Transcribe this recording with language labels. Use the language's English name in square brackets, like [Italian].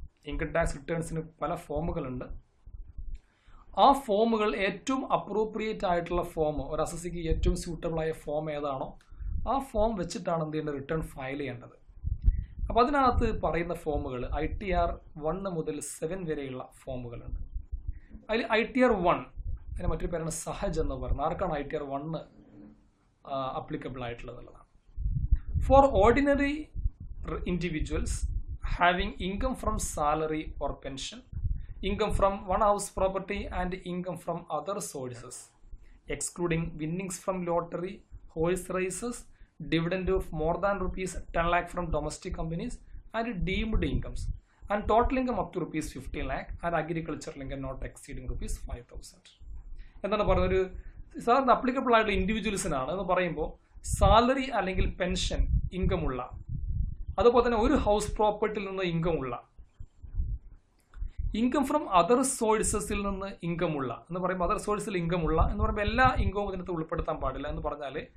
[Malayalam] Income tax റിട്ടേൺസിന് പല ഫോമുകളുണ്ട്. ആ ഫോമുകൾ ഏറ്റവും അപ്രോപ്രിയേറ്റ് ആയിട്ടുള്ള ഫോം, ഒരു അസസിക്ക് ഏറ്റവും സ്യൂട്ടബിൾ ആയ ഫോം ഏതാണോ ആ ഫോം വെച്ചിട്ടാണ് എന്ത് ചെയ്യേണ്ടത്? റിട്ടേൺ ഫയൽ ചെയ്യേണ്ടത്. അപ്പോൾ അതിനകത്ത് പറയുന്ന ഫോമുകൾ ITR 1 മുതൽ 7 വരെയുള്ള ഫോമുകളുണ്ട്. അതിൽ ITR 1 അതിന് മറ്റൊരു പേരാണ് സഹജ് എന്ന് പറയുന്നത്. ആർക്കാണ് ITR 1 applicable ആയിട്ടുള്ളതെന്നുള്ളതാണ്. [English] For ordinary individuals having income from salary or pension, income from one house property and income from other sources, excluding winnings from lottery, horse races, dividend of more than rupees 10 lakh from domestic companies and deemed incomes, and total income up to rupees 15 lakh and agricultural income not exceeding rupees 5,000. [Malayalam] എന്താണ് പറയുന്നത്? ഒരു സാധാരണ applicable ആയിട്ടുള്ള ഇൻഡിവിജ്വൽസിനാണ് എന്ന് പറയുമ്പോൾ salary അല്ലെങ്കിൽ pension income ഉള്ള, അതുപോലെ തന്നെ ഒരു ഹൗസ് പ്രോപ്പർട്ടിയിൽ നിന്ന് ഇൻകം ഉള്ള, ഇൻകം ഫ്രം അതർ സോഴ്സസിൽ നിന്ന് ഇൻകം ഉള്ള എന്ന് പറയുമ്പോൾ അതർ സോഴ്സിൽ ഇൻകം ഉള്ള എന്ന് പറയുമ്പോൾ എല്ലാ ഇൻകവും ഇതിനകത്ത് ഉൾപ്പെടുത്താൻ പാടില്ല. എന്ന് പറഞ്ഞാൽ